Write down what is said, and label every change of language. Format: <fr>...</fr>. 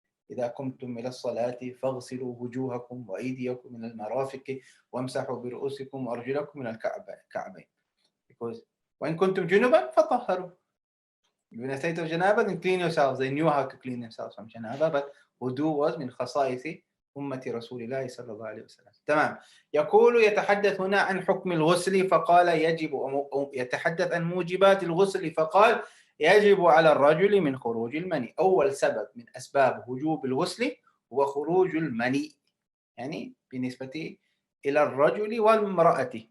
<ar>إذا قمتم إلى الصلاة فاغسلوا وجوهكم وأيديكم من المرافق وامسحوا برؤوسكم وأرجلكم من الكعبين.</ar> <en>Because</en> <ar>وإن كنتم جنبا فطهروا.</ar> <en>You're in a state of janaba, then clean yourselves. They knew how to clean themselves from janaba, but wudu was</en> <ar>من خصائص أمة رسول الله صلى الله عليه وسلم. تمام. يقول يتحدث هنا عن حكم الغسل فقال يجب، يتحدث عن موجبات الغسل فقال يجب على الرجل من خروج المني. أول سبب من أسباب وجوب الغسل هو خروج المني، يعني بالنسبة إلى الرجل والمرأة.</ar>